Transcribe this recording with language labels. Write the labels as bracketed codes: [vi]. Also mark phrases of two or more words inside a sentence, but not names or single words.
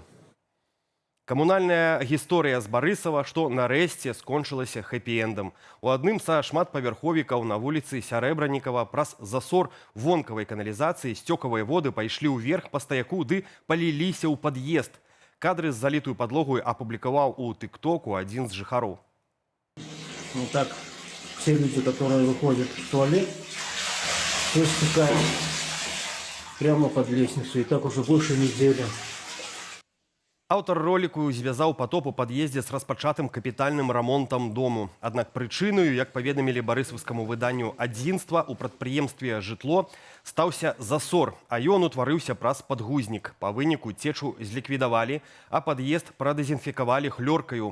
[be] Камунальная гісторыя з Барысава, што нарэшце скончылася хэпі-эндам. У адным са шматпавярховікаў на вуліцы Сярэбранікава праз засор вонкавай каналізацыі сцёкавыя воды пайшлі ўверх па стаяку ды паліліся ў пад'езд. Кадры з залітую падлогу апублікаваў у тык-току адзін з жыхароў. [ru] Ну так, все люди, которые выходят в туалет, то стекают прямо под лестницу. И так уже больше недели. [be] Аўтар роліку звязаў патоп у пад'ездзе з распачатым капітальным рамонтам дому. Аднак прычынаю, як паведамілі барысаўскаму выданню «Адзінства», у прадпрыемстве «Жытло» стаўся засор, а ён утварыўся праз падгузнік. Па выніку цечу зліквідавалі, а пад'езд прадэзінфікавалі хлёркаю.